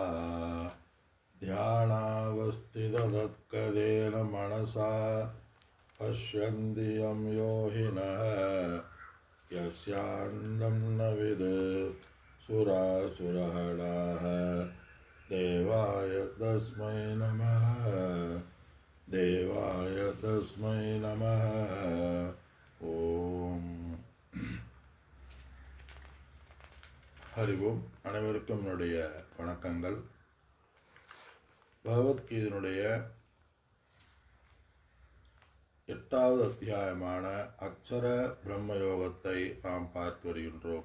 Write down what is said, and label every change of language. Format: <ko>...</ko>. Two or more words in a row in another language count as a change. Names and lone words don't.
<sa>ध्यानावस्थिततत्कदेन मनसा पश्यन्ति यं योगिनः यस्यान्नं न विदुः सुरासुरहणाः देवाय तस्मै नमः देवाय तस्मै नमः ओम् हरि ओम्.</sa> <ta>அனைவருக்கும் என்னுடைய வணக்கங்கள். பகவத்கீதையினுடைய 8வது அத்தியாயமான அக்ஷர பிரம்மயோகத்தை நாம் பார்த்து வருகின்றோம்.</ta>